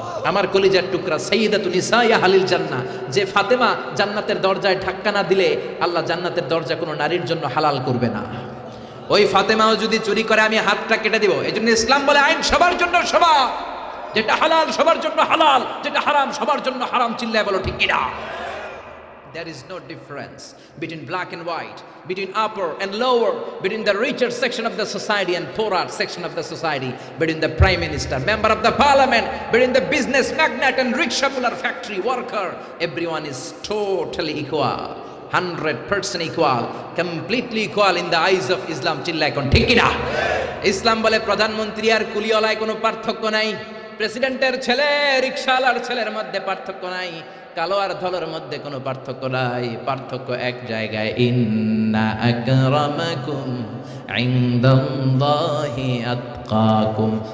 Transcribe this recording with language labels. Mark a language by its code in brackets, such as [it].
[bn] আমার কলিজার টুকরা [ar] সাইয়্যিদাতুন নিসাই আহলিল জান্নাহ, [bn] যে ফাতেমা জান্নাতের দরজায় ধাক্কা না দিলে আল্লাহ জান্নাতের দরজা কোনো নারীর জন্য হালাল করবে না। ওই ফাতেমাও যদি চুরি করে, আমি হাতটা কেটে দিব। এই জন্য ইসলাম বলে আইন সবার জন্য সমান। যেটা হালাল সবার জন্য হালাল, যেটা হারাম সবার জন্য হারাম। চিল্লায় বলো ঠিক কিনা? [en] There is no difference between black and white, between upper and lower, between the richer section of the society and poorer section of the society, between the prime minister, member of the parliament, between the business magnate and rickshaw puller, factory worker. Everyone is totally equal, 100% equal, completely equal in the eyes of Islam. [bn] চিল্লা এখন ঠিক কিনা? ইসলাম বলে প্রধানমন্ত্রী আর কুলিওয়ালায় কোনো পার্থক্য নাই, প্রেসিডেন্টের ছেলে রিকশাওয়ালার ছেলের মধ্যে পার্থক্য নাই, কালো আর ধলার মধ্যে কোনো পার্থক্য নাই। পার্থক্য এক জায়গায়, [ar] ইন্না আকরামাকুম ইনদাল্লাহি আতকাকুম।